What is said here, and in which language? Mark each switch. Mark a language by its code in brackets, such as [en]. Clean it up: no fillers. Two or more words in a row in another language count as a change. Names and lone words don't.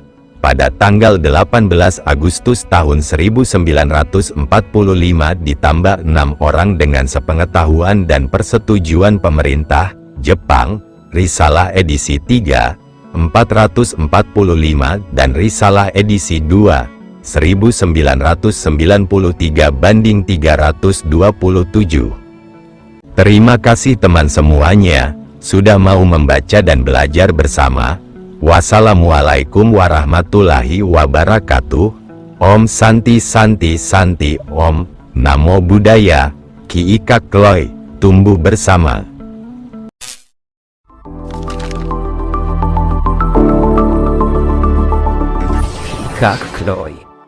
[id] Pada tanggal 18 Agustus tahun 1945 ditambah 6 orang dengan sepengetahuan dan persetujuan pemerintah, Jepang, Risalah edisi 3, 445 dan Risalah edisi 2, 1993/327. Terima kasih teman semuanya, sudah mau membaca dan belajar bersama. [ar] والسلام عليكم ورحمة الله وبركاته. [sa] ॐ शान्तिः शान्तिः शान्तिः ॐ, [pi] Namo Buddhaya, [id] Ki Ikak Kloy, tumbuh bersama. Kak Kloy.